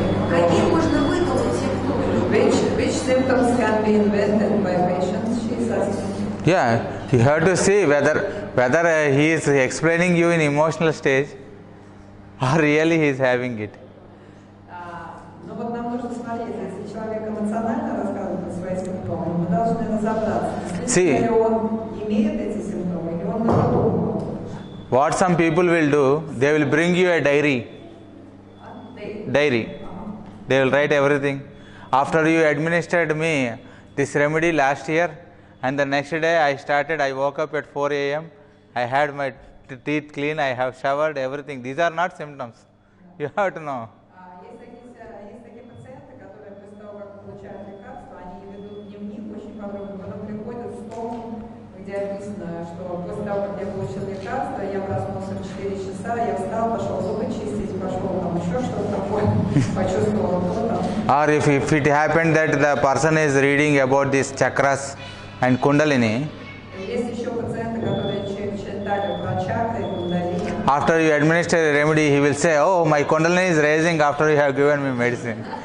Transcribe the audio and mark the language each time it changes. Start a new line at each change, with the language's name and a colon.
Russian: Какие можно выдумать симптомы?
English: Which symptoms can be invented by patients? She's asking. Yeah, you have to see whether whether he is explaining you in emotional stage or really he is having it.
Russian: Но вот нам нужно смотреть, если человек эмоционально рассказывает о своих симптомах, мы должны разобраться, действительно ли он имеет эти симптомы, или он надумал.
English: What some people will do, they will bring you a diary. Diary. They will write everything. After you administered me this remedy last year, and the next day I woke up at 4 a.m. I had my teeth clean, I have showered, everything. These are not symptoms. You have to know.
Russian: Есть такие пациенты, которые после того, как получают лекарства, они ведут дневник очень подробно, потом приходят с том, где описано, что после того, как я получил лекарство, я проснулся в 4 часа, я встал, пошел зубы чистить, пошел там еще что-то такое, почувствовал то там.
English: Or if it happened that the person is reading about these chakras and kundalini,
Russian: Есть еще пациенты, которые читали про чакры и кундалини.
English: after you administer a remedy, he will say, oh, my kundalini is raising after you have given me medicine.